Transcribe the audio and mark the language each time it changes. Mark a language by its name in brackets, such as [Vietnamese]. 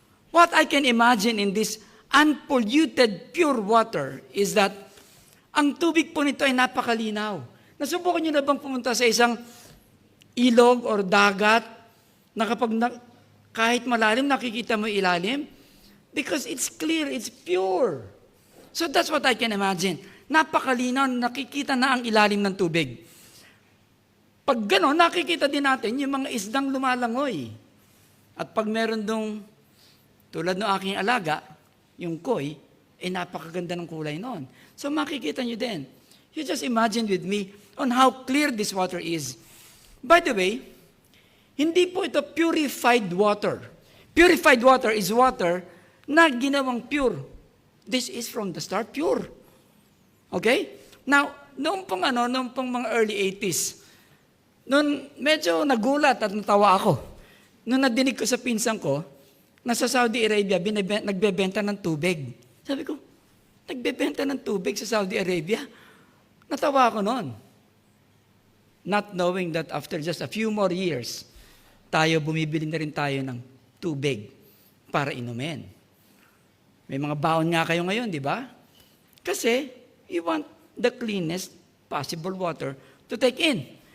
[English] What I can imagine in this unpolluted pure water is that [Filipino] ang tubig po nito ay napakalinaw. Nasubukan niyo na bang pumunta sa isang ilog or dagat na kapag kahit malalim nakikita mo ilalim? [English] Because it's clear, it's pure. So that's what I can imagine. [Filipino] Napakalinaw, nakikita na ang ilalim ng tubig. Pag gano'n, nakikita din natin yung mga isdang lumalangoy. At pag meron dong, tulad ng aking alaga, yung koi, napakaganda ng kulay noon. So makikita nyo din. [English] You just imagine with me on how clear this water is. By the way, [Filipino] hindi po ito [English] purified water. Purified water is water [Filipino] na ginawang [English] pure. This is from the start pure. [Filipino] Okay? Now, noong pong mga [English] early 80s, [Filipino] noon medyo nagulat at natawa ako. Noong nadinig ko sa pinsan ko, nasa Saudi Arabia, nagbebenta ng tubig. Sabi ko, nagbebenta ng tubig sa Saudi Arabia? Natawa ako noon. [English] Not knowing that after just a few more years, [Filipino] bumibili na rin tayo ng tubig para inumin. May mga baon nga kayo ngayon, di ba? [English] Kasi you want the cleanest possible water to take in.